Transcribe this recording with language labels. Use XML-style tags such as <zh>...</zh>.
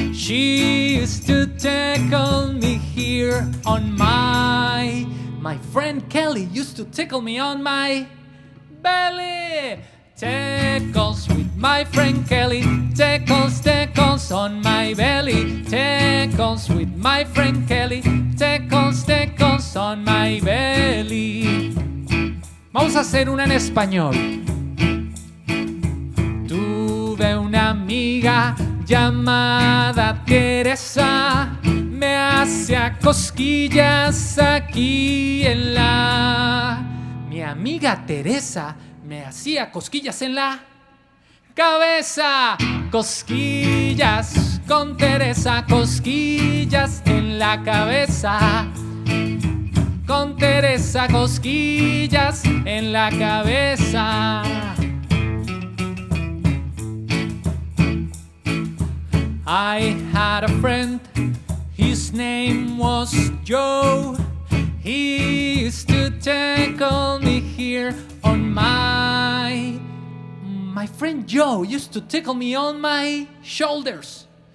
<en>She used to tickle me here on my friend Kelly used to tickle me on my belly. Tickles with my friend Kelly, tickles on my belly. Tickles with my friend Kelly, tickles on my belly.</en> <es>Vamos a hacer una en español. Tuve una amiga llamada Teresa, me hacía cosquillas aquí en la... Mi amiga Teresa me hacía cosquillas en la cabeza. Cosquillas con Teresa, cosquillas en la cabeza. Con Teresa, cosquillas en la cabeza.</es> <en>I had a friend, his name was Joe. He used to tickle me here on my friend Joe used to tickle me on my shoulders.</en>